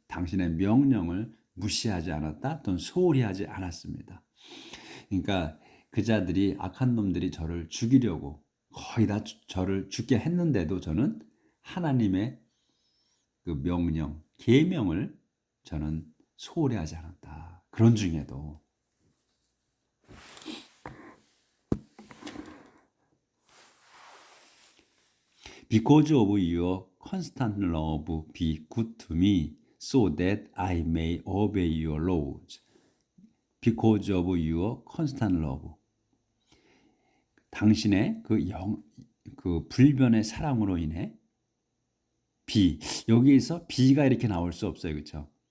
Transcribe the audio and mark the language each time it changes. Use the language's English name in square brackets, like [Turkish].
[Korean] 당신의 명령을 무시하지 않았다 또는 소홀히 하지 않았습니다. 그러니까 그자들이 악한 놈들이 저를 죽이려고 거의 다 저를 죽게 했는데도 저는 하나님의 그 명령, 계명을 저는 소홀히 하지 않았다. 그런 중에도 [English] Because of your constant love be good to me so that I may obey your laws. Because of your constant love. [Korean] 당신의 그 불변의 사랑으로 인해 여기에서 비가 이렇게 나올 수 없어요. 그렇죠?